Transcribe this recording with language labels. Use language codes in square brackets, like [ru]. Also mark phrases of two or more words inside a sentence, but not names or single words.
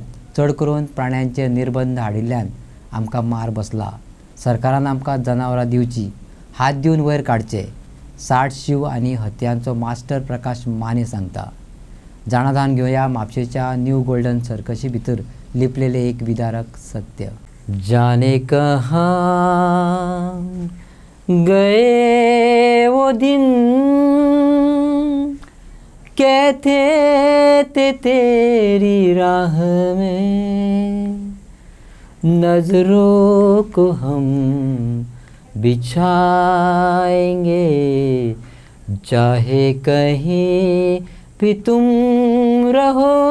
[kok] चड करून प्राण्यांचेर निर्बंध हाडिल्ल्यान आमकां मार बसला. सरकारान आमकां जनावरां दिवची, हात दिवन वयर काडचे. 60 शिव आनी हत्यांचो मास्टर प्रकाश माने सांगता. जाणाधान घेवया म्हापशेच्या न्यू गोल्डन सर्कशी भितर लिपलेले एक विदारक सत्य. [hi] जाने कहाँ गए वो दिन कहते थे तेरी राह में नजरों को हम बिछाएंगे चाहे कहीं भी तुम रहो